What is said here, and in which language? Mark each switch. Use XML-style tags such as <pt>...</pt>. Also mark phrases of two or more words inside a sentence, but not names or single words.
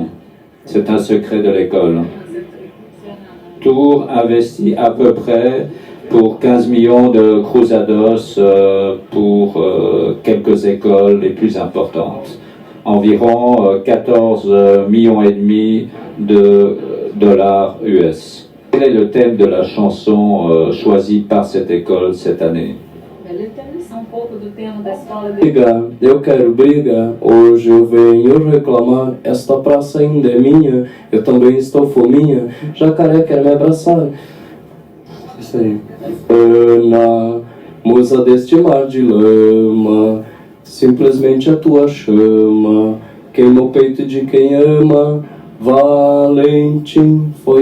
<fr>C'est un secret de l'école. Tours investit à peu près pour 15 millions de cruzados pour quelques écoles les plus importantes. Environ 14 millions et demi de dollars US. Quel est le thème de la chanson choisie par cette école cette année?</fr> <pt>Briga, eu quero briga, hoje eu venho reclamar, esta praça ainda é minha, eu também estou fominha, jacaré quer me abraçar. Isso aí. Ana, musa deste mar de lama, simplesmente a tua chama, queima o peito de quem ama, Valentim, foi</pt>